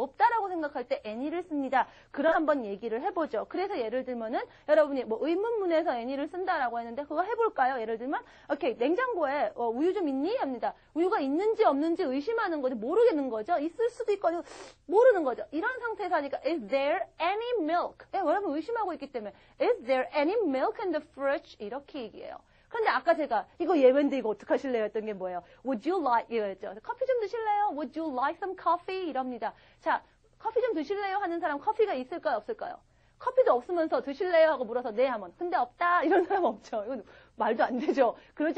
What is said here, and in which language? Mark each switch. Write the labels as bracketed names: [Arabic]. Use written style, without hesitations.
[Korean] 없다라고 생각할 때 any를 씁니다. 그럼 한번 얘기를 해보죠. 그래서 예를 들면은 여러분이 뭐 의문문에서 any를 쓴다라고 했는데 그거 해볼까요? 예를 들면 오케이 냉장고에 우유 좀 있니? 합니다. 우유가 있는지 없는지 의심하는 거죠. 모르겠는 거죠. 있을 수도 있고 모르는 거죠. 이런 상태에서 하니까 [English] is there any milk? [Korean] 여러분 의심하고 있기 때문에 [English] is there any milk in the fridge? [Korean] 이렇게 얘기해요. 근데 아까 제가 이거 예외인데 이거 어떡하실래요? 했던 게 뭐예요? [English] Would you like [Korean] 이거였죠. 커피 좀 드실래요? [English] Would you like some coffee? [Korean] 이럽니다. 자, 커피 좀 드실래요? 하는 사람 커피가 있을까요? 없을까요? 커피도 없으면서 드실래요? 하고 물어서 네 하면 근데 없다 이런 사람 없죠. 이건 말도 안 되죠. 그러지